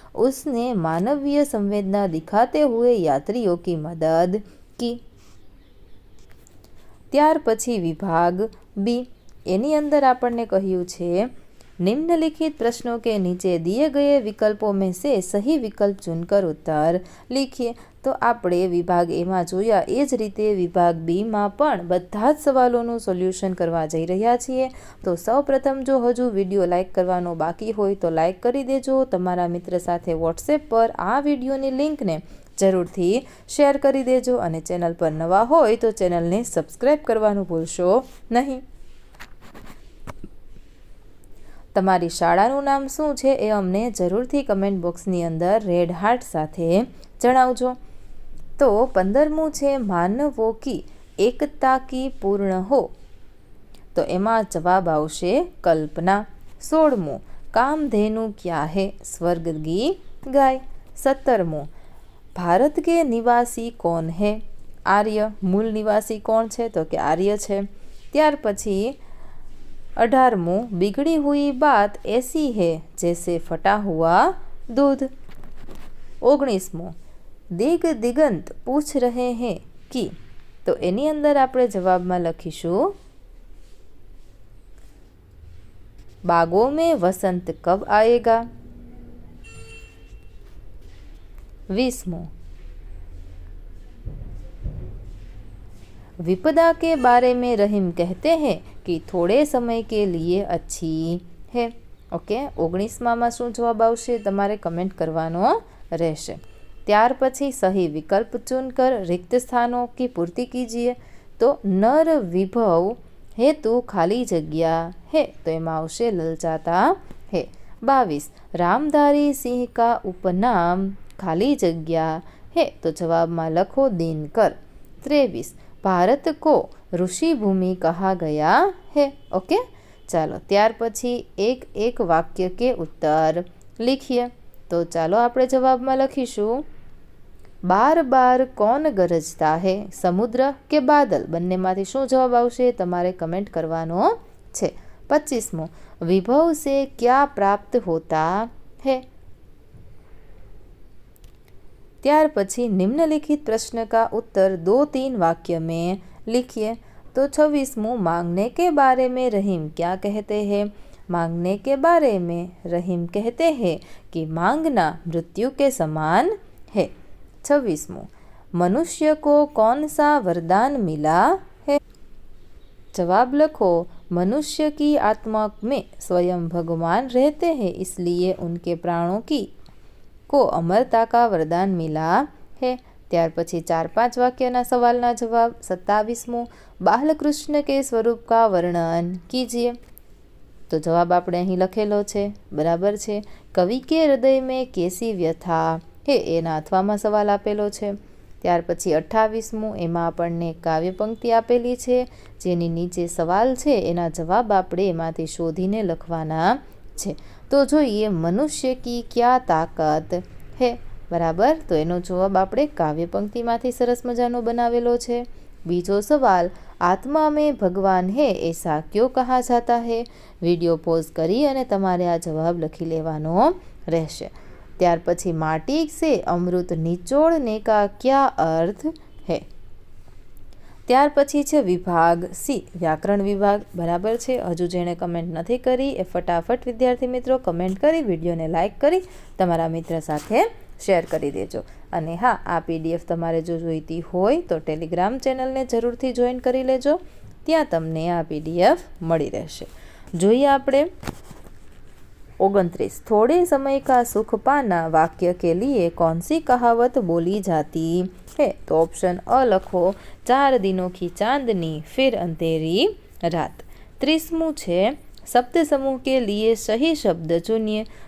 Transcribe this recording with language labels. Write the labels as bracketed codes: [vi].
[hi] उसने मानवीय संवेदना दिखाते हुए यात्रियों की मदद की। [gu] ત્યાર પછી વિભાગ બી, એની અંદર આપણને કહ્યું છે, [hi] निम्नलिखित प्रश्नों के नीचे दिए गए विकल्पों में से सही विकल्प चुनकर उत्तर लिखिए। [gu] तो આપણે વિભાગ એમાં જોયા એ જ રીતે વિભાગ બીમાં પણ બધા જ સવાલોનું સોલ્યુશન કરવા જઈ રહ્યા છીએ। તો સૌપ્રથમ જો હજુ વિડીયો લાઇક કરવાનો બાકી હોય તો લાઇક કરી દેજો। તમારા મિત્ર સાથે વોટ્સએપ પર આ વિડીયોની લિંકને જરૂરથી શેર કરી દેજો અને ચેનલ પર નવા હોય તો ચેનલને સબસ્ક્રાઈબ કરવાનું ભૂલશો નહીં। તમારી શાળાનું નામ શું છે એ અમને જરૂરથી કમેન્ટ બોક્સની અંદર રેડ હાર્ટ સાથે જણાવજો। તો 15મું છે, [hi] માનવો की एकता की पूर्ण हो। [gu] તો એમાં જવાબ આવશે કલ્પના। 16મું, [hi] कामधेनु क्या है। स्वर्गीय गाय। 17મું, भारत के निवासी कौन है। आर्य। मूल निवासी कौन है तो कि आर्य है। [gu] ત્યાર પછી 18મું, [hi] बिगड़ी हुई बात ऐसी है जैसे फटा हुआ दूध। 19મું, दिग दिगंत पूछ रहे हैं कि। [gu] तो એની અંદર આપણે જવાબમાં લખીશું, [hi] बागों में वसंत कब आएगा। 20मुं, विपदा के बारे में रहीम कहते हैं कि थोड़े समय के लिए अच्छी है। [gu] ओके, 19માં શું જવાબ આવશે તમારે કમેન્ટ કરવાનો રહેશે। ત્યાર પછી સહી વિકલ્પ [hi] ચुनकर रिक्त स्थानों की पूर्ति कीजिए। तो नर विभव हेतु खाली जग्या है, तो [gu] एમાં આવશે [hi] ललचाता है। 22, रामधारी सिंह का उपनाम खाली जग्या है, तो जवाबમાં લખો दिनकर। 23, भारत को ऋषि भूमि कहा गया है। [gu] ओके, ચાલો ત્યાર પછી એક વાક્ય કે [hi] उत्तर लिखिए। तो [gu] ચાલો આપણે જવાબમાં લખીશું, [hi] बार बार कौन गरजता है, समुद्र के बादल। [gu] બંનેમાંથી શું જવાબ આવશે તમારે કમેન્ટ કરવાનો છે। [hi] 25મું, विभव से क्या प्राप्त होता है। [gu] ત્યાર પછી [hi] निम्नलिखित प्रश्न का उत्तर 2-3 वाक्य में लिखिए। तो 26मुं, मांगने के बारे में रहीम क्या कहते हैं। मांगने के बारे में रहीम कहते हैं कि मांगना मृत्यु के समान है। 26मुं, मनुष्य को कौन सा वरदान मिला है। जवाब लखो, मनुष्य की आत्मा में स्वयं भगवान रहते हैं, इसलिए उनके प्राणों की को अमरता का वरदान मिला है। [gu] ત્યાર પછી 4-5 વાક્યના સવાલના જવાબ। [hi] 27મું, बालकृष्ण के स्वरूप का वर्णन कीजिए। [gu] तो जवाब આપણે અહીં લખેલો છે, બરાબર છે। કવિ કે હૃદય [hi] में कैसी व्यथा है, [gu] એના અથવામાં સવાલ આપેલો છે। ત્યાર પછી 28મું, એમાં આપણને કાવ્ય પંક્તિ આપેલી છે, જેની નીચે સવાલ છે, એના જવાબ આપણે એમાંથી શોધીને લખવાના છે। તો જોઈએ, મનુષ્ય [hi] की क्या ताकत है, [gu] બરાબર। તો એનો જવાબ આપણે કાવ્ય પંક્તિમાંથી સરસ મજાનો બનાવેલો છે। [hi] બીજો સવાલ, आत्मा में भगवान है ऐसा क्यों कहा जाता है। [gu] વિડીયો પોઝ કરી અને તમારે આ જવાબ લખી લેવાનો રહેશે। [hi] ત્યાર પછી, माटी से अमृत निचोड़ने का क्या अर्थ है। [gu] ત્યાર પછી છે વિભાગ સી, વ્યાકરણ વિભાગ, બરાબર છે। હજુ જેણે કમેન્ટ નથી કરી એ ફટાફટ વિદ્યાર્થી મિત્રો કમેન્ટ કરી વિડીયોને લાઇક કરી તમારા મિત્ર સાથે શેર કરી દેજો. અને હા, આ PDF તમારે જો જોઈતી હોય તો ટેલિગ્રામ ચેનલને જરૂરથી જોઈન કરી લેજો. ત્યાં તમને આ PDF મળી રહેશે. જોઈએ આપણે 29. [hi] थोड़े समय का सुख पाना वाक्य के लिए कौन सी कहावत बोली जाती है? तो ऑप्शन अ लखो, 4 दिनों की चांदनी फिर अंधेरी रात. 30मुं છે शब्द समूह के लिए सही शब्द चुनिए.